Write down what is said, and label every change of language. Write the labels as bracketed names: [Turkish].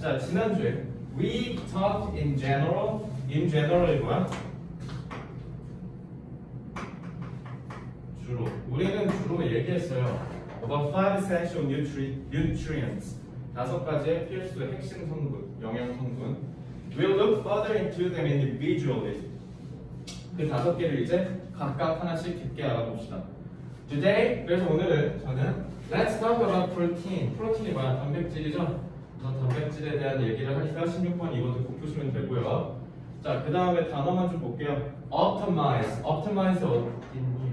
[English] 자, [Korean] 지난주에 [English] we talked in general. [Korean] In general이 뭐야? 주로. 우리는 주로 얘기했어요. [English] About 5 essential nutrients. [Korean] 5가지의 필수 핵심 성분, 영양 성분. [English] We'll look further into them individually. [Korean] 그 5개를 이제 각각 하나씩 깊게 알아봅시다. [English] Today, [Korean] 그래서 오늘은 저는 [English] Let's talk about protein. [Korean] 프로틴이 뭐야? 단백질이죠? 그래서 단백질에 대한 얘기를 하니까 16번 이것도 꼭 보시면 되고요. 자, 그 다음에 단어만 좀 볼게요. Optimize. Optimize 어딨니?